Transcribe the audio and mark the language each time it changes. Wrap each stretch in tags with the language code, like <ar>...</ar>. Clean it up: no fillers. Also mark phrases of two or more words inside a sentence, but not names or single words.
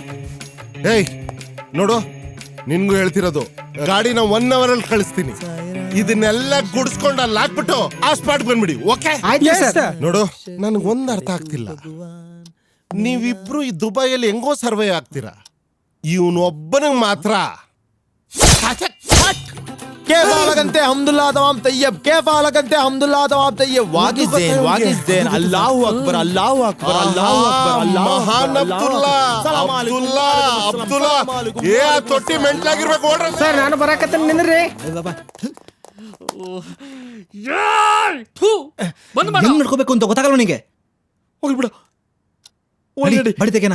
<kn>ಏಯ್ ನೋಡು, ನಿನ್ಗೂ ಹೇಳ್ತಿರೋದು, ಗಾಡಿನ 1 ಅವರ್ ಅಲ್ಲಿ ಕಳಿಸ್ತೀನಿ. ಇದನ್ನೆಲ್ಲ ಗುಡಿಸ್ಕೊಂಡು ಅಲ್ಲಿ ಹಾಕ್ಬಿಟ್ಟು ಆ ಸ್ಪಾಟ್ ಬಂದ್ಬಿಡಿ. ಓಕೆ ನೋಡು, ನನಗೊಂದು ಅರ್ಥ ಆಗ್ತಿಲ್ಲ, ನೀವಿಬ್ರು ಈ ದುಬೈಯಲ್ಲಿ ಹೆಂಗೋ ಸರ್ವೇ ಆಗ್ತೀರಾ, ಇವನು ಒಬ್ಬನಿಗೆ ಮಾತ್ರ</kn> <ar>كيف حالك انت الحمد لله تمام طيب كيف حالك انت الحمد لله تمام طيب واقف زين الله اكبر الله اكبر الله اكبر الله</ar> <kn>ಮಹಾನ್ ಅಬ್ದುಲ್ಲಾ ಏ ತೊಟ್ಟಿ ಮೆಂಟ್ಲಾಗಿರ್ಬೇಕು. ಓಡ್ರಿ ಸರ್, ನಾನು ಬರಾಕತ್ತೀನಿ, ನಿಂದ್ರಿ. ಹೆಂಗ್ ನಡ್ಕೋಬೇಕು ಅಂತ ಗೊತ್ತಾಗಲ್ಲ ನಿನಗೆ. ಹೋಗ್ಬಿಡು ಬಡಿ ತೆಗೆನಾ.</kn>